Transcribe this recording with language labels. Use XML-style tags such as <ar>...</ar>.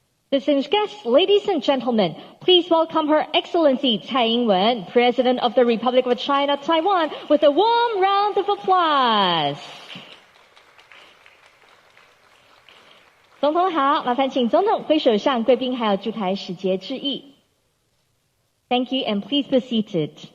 <en>Distinguished guests, ladies and gentlemen, please welcome Her Excellency Tsai Ing-wen, President of the Republic of China, Taiwan, with a warm round of applause.</en> <zh>总统好，麻烦请总统挥手向贵宾还有驻台使节致意。</zh> <en>Thank you, and please be seated.</en>